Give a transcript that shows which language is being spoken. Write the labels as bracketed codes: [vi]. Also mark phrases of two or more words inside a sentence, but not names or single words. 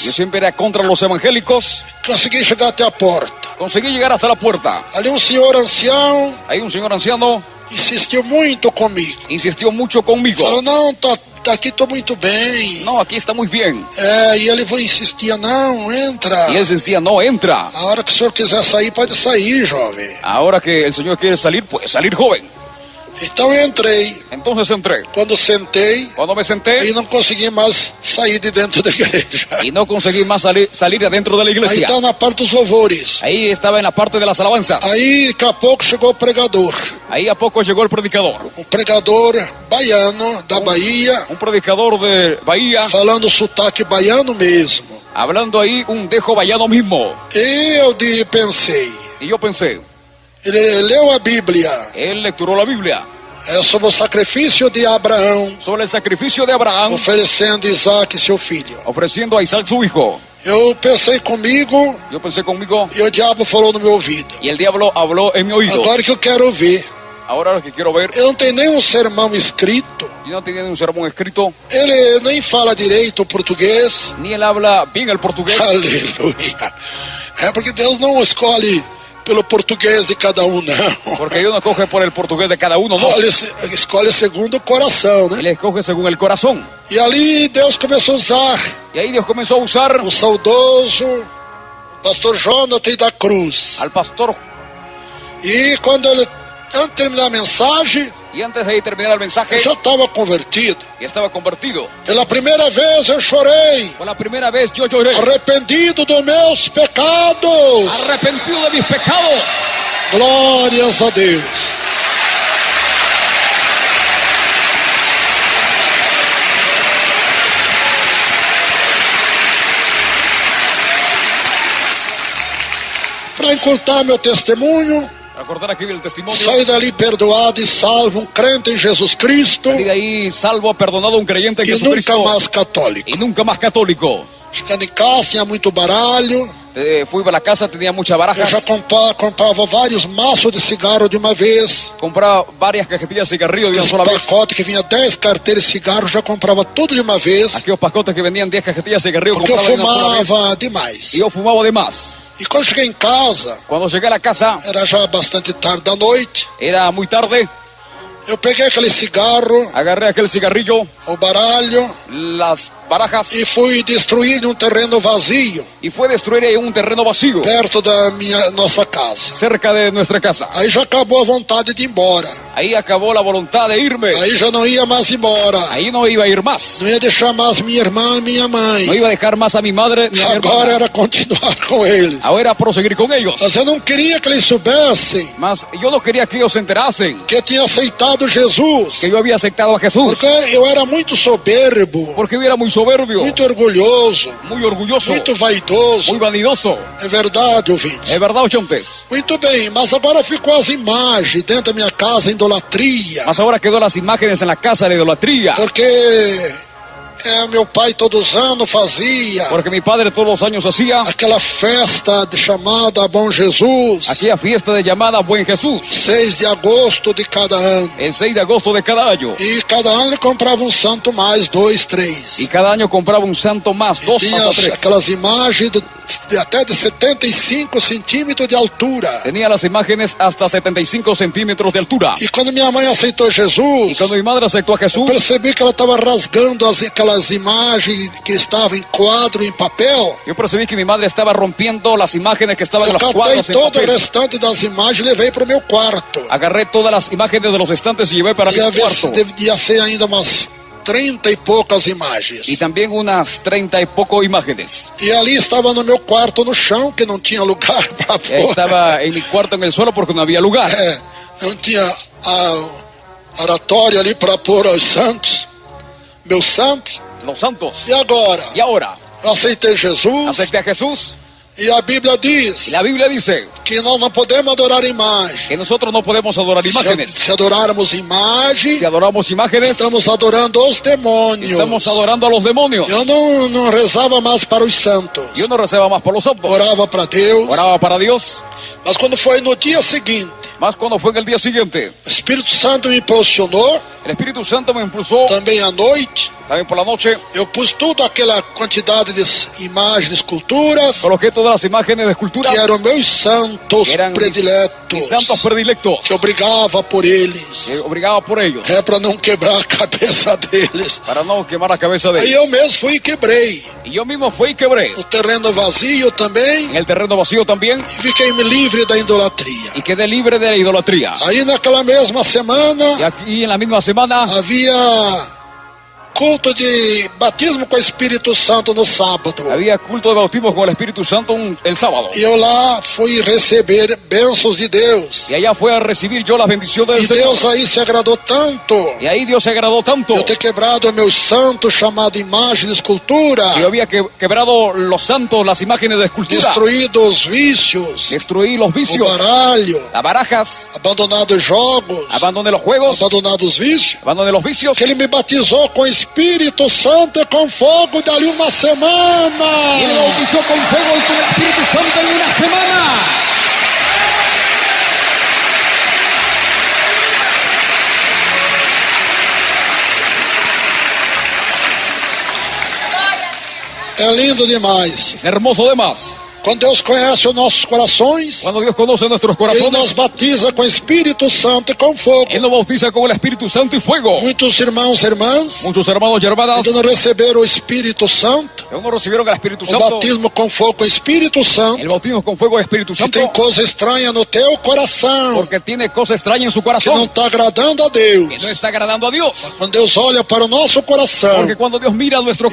[es] yo siempre era contra los evangélicos, [pt] consegui chegar até a porta. [es] conseguí llegar hasta la puerta. [pt] Ali um senhor ancião [es] Ahí un señor anciano [pt] insistiu muito comigo. [es] insistió mucho conmigo. [pt] Falou, não, tá aqui tô muito bem. [es] No, aquí está muy bien. [pt] E ele insistia, não, entra. [es] Y él decía, no, entra. [pt] A hora que o senhor quiser sair, pode sair, jovem. [es] Ahora que el Señor quiere salir, puede salir joven. [pt] Então eu entrei. [es] Entonces entré. [pt] Quando sentei, [es] Cuando me senté [pt] e não consegui mais sair de dentro da igreja. [es] y no conseguí más salir de adentro de la [pt] Aí [es] iglesia. [pt] tá na parte dos louvores. [es] Ahí estaba en la parte de las alabanzas. [pt] Aí, daqui a pouco, chegou o pregador. [es] Ahí a poco llegó el predicador. [pt] Um pregador baiano, da Bahia, [es] Un predicador de Bahía, [pt] falando sotaque baiano mesmo. [es] hablando ahí un dejo vallado mismo. [pt] E eu pensei, [es] Y yo pensé, [pt] ele leu a Bíblia, [es] él lecturó la Biblia [pt] sobre o sacrifício de Abraão, [es] sobre el sacrificio de Abraham, [pt] oferecendo Isaac, seu filho. [es] ofreciendo a Isaac su hijo. [pt] Eu pensei comigo [es] Yo pensé conmigo [pt] e o diabo falou no meu ouvido. [es] y el diablo habló en mi oído. [pt] Agora que eu quero ver, [es] Ahora lo que quiero ver, [pt] eu não tenho nenhum sermão escrito, [es] yo no tenía un sermón escrito, [pt] ele nem fala direito o português. [es] ni él habla bien el portugués. [pt] Aleluia. É porque Deus não escolhe pelo português de cada um, não. [es] Porque Dios no escoge por el portugués de cada uno, no. [pt] Escolhe segundo o coração, né? [es] Él escoge según el corazón. [pt] E ali Deus começou a usar [es] Y ahí Dios comenzó a usar [pt] o saudoso pastor Jonathan da Cruz. [es] al pastor. [pt] E quando ele, antes de terminar a mensagem, [es] Y antes de terminar el mensaje, [pt] eu já estava convertido. [es] y estaba convertido. [pt] Pela primeira vez eu chorei, [es] Por la primera vez yo lloré, [pt] arrependido dos meus pecados. [es] arrepentido de mis pecados. [pt] Glórias a Deus. Para encurtar meu testemunho, [es] Para cortar aquí el testimonio, [pt] saí dali perdoado e salvo, um crente em Jesus Cristo [es] salí de ahí salvo, perdonado, un creyente en [pt] e nunca [es] Jesucristo [pt] mais católico. [es] y nunca más católico. [pt] Chegando em casa, tinha muito baralho. [es] Fui para la casa, tenía muchas [pt] Eu [es] barajas, [pt] já comprava vários maços de cigarro de uma vez. [es] compraba varias cajetillas de cigarrillos de una [pt] Aqueles [es] sola vez. [pt] pacotes que vinha 10 carteiras de cigarro, já comprava tudo de uma vez. [es] Aquellos pacotes que vendían 10 cajetillas de cigarrillos, [pt] Porque eu [es] compraba de una sola vez. [pt] fumava demais. [es] Y yo fumaba de más. [pt] E quando cheguei em casa, [es] Cuando llegué a la casa, [pt] era já bastante tarde da noite. [es] era muy tarde, [pt] Eu peguei aquele cigarro, [es] agarré aquel cigarrillo, [pt] o baralho, [es] las barajas, [pt] e fui destruir num terreno vazio, [es] y fue a destruir ahí un terreno vacío, [pt] perto da nossa casa. [es] cerca de nuestra casa. [pt] Aí já acabou a vontade de ir embora. [es] Ahí acabó la voluntad de irme. [pt] Aí já não ia mais embora. [es] Ahí no iba a ir más. [pt] Não ia deixar mais minha irmã e minha mãe. [es] No iba a dejar más a mi madre ni a mi [pt] Agora [es] hermana. [pt] era continuar com eles. [es] Ahora era proseguir con ellos. [pt] Mas eu não queria que eles soubessem [es] Mas yo no quería que ellos se enterasen [pt] que eu tinha aceitado Jesus. [es] que yo había aceptado a Jesús. [pt] Porque eu era muito soberbo, [es] Porque yo era muy soberbio, [pt] muito orgulhoso, [es] muy orgulloso, [pt] muito vaidoso. [es] muy vanidoso. [pt] É verdade, ouvintes. [es] ¿Es verdad, oyentes? [pt] Muito bem, mas agora ficou as imagens dentro da minha casa, idolatria. [es] Mas ahora quedó las imágenes en la casa de la idolatría. [pt] Porque meu pai todos os anos fazia [es] Porque mi padre todos los años hacía [pt] aquela festa chamada Bom Jesus, [es] aquella fiesta de llamada Buen Jesús, [pt] 6 de agosto de cada ano. [es] el 6 de agosto de cada año. [pt] E cada ano ele comprava um santo mais, 2, 3. [es] Y cada año compraba un santo más, dos [pt] Tinha [es] más o tres. [pt] aquelas imagens até de 75 centímetros de altura. [es] Tenía las imágenes hasta 75 centímetros de altura. [pt] E quando minha mãe aceitou [es] Y [pt] Jesus, [es] cuando mi madre aceptó a Jesús, [pt] percebi que ela estava rasgando aquelas imagens que estavam em quadro, em papel. [es] yo percibí que mi madre estaba rompiendo las imágenes que estaban en [pt] Eu [es] los [pt] catei [es] cuadros en [pt] todo o [es] papel. [pt] restante das imagens e levei para o meu quarto. [es] Agarré todas las imágenes de los estantes y llevé para mi cuarto. [pt] Devia ser ainda umas 30 e poucas imagens. [es] Y también unas 30 y poco imágenes. [pt] E ali estava no meu quarto, no chão, que não tinha lugar para pôr. [es] Estaba en mi cuarto en el suelo porque no había lugar. [pt] Não tinha oratório ali para pôr os santos, meus santos. [es] Los santos. [pt] E agora? [es] Y ahora, [pt] Eu aceitei Jesus. [es] acepté a Jesús. [pt] E a Bíblia [es] Y [pt] diz [es] la Biblia dice [pt] que nós não podemos adorar imagem. [es] que nosotros no podemos adorar imágenes. [pt] Se adorarmos imagem, [es] Si adoramos imágenes, [pt] estamos adorando os demônios. [es] estamos adorando a los demonios. [pt] Eu não rezava mais para os santos. [es] Yo no rezaba más por los santos. [pt] Orava para Deus. [es] Oraba para Dios. [pt] Mas quando foi no dia seguinte, [es] Más cuando fue en el día siguiente, [pt] o Espírito Santo me impulsionou, [es] el Espíritu Santo me impulsó [pt] também à noite, [es] También por la noche [pt] eu pus toda aquela quantidade de imagens, esculturas, [es] coloqué todas las imágenes de esculturas [pt] que eram meus santos [es] que eran [pt] prediletos, [es] mis santos predilectos, [pt] que eu brigava por eles, [es] que obligaba por ellos, [pt] para não quebrar a cabeça deles. [es] para no quemar la cabeza de [pt] Aí [es] ellos. [pt] eu mesmo fui e quebrei. [es] Y yo mismo fui y quebré [pt] O terreno vazio também, [es] en el terreno vacío también [pt] e fiquei livre da idolatria. [es] y quedé libre de la idolatría. [pt] Aí naquela mesma [es] Y [pt] semana [es] aquí en la misma semana [pt] havia culto de batismo com o Espírito Santo no sábado. [es] había culto de bautismo con el Espíritu Santo el sábado. [pt] E eu lá fui receber bênçãos de Deus. [es] Y allá fue a recibir yo las bendiciones [pt] E [es] del Señor. [pt] Deus aí se agradou tanto [es] Y ahí Dios se agradó tanto [pt] eu ter quebrado meus santos chamado imagem de escultura, [es] que yo había quebrado los santos, las imágenes de escultura, [pt] destruído os vícios, [es] destruí los [pt] o [es] vicios, [pt] baralho, [es] las barajas, [pt] abandonado os jogos, [es] abandoné los juegos, [pt] abandonado os vícios. [es] abandoné los vicios. [pt] Que ele me batizou com o Espírito Santo e com fogo dali uma [es] Y [pt] semana. [es] él me bautizó con fuego y con el Espíritu Santo en una semana. [pt] É lindo demais. [es] Es hermoso de más. [pt] Quando Deus conhece os nossos corações, [es] Cuando Dios conoce nuestros [pt] Ele nos [es] corazones, [pt] batiza com o Espírito Santo e com fogo. [es] Él nos bautiza con el Espíritu Santo y fuego. [pt] Muitos irmãos e irmãs [es] Muchos hermanos y hermanas [pt] ainda não receberam o Espírito Santo, [es] que aún no recibieron el Espíritu [pt] o [es] Santo, [pt] batismo com fogo com o Espírito Santo, [es] el bautismo con fuego y Espíritu [pt] que tem [es] Santo, [pt] coisa estranha no teu coração, [es] porque tiene cosas extrañas en su [pt] que não [es] corazón [pt] está agradando a Deus. [es] que no está agradando a Dios. [pt] Quando Deus olha para o nosso coração [es] Porque cuando Dios mira nuestro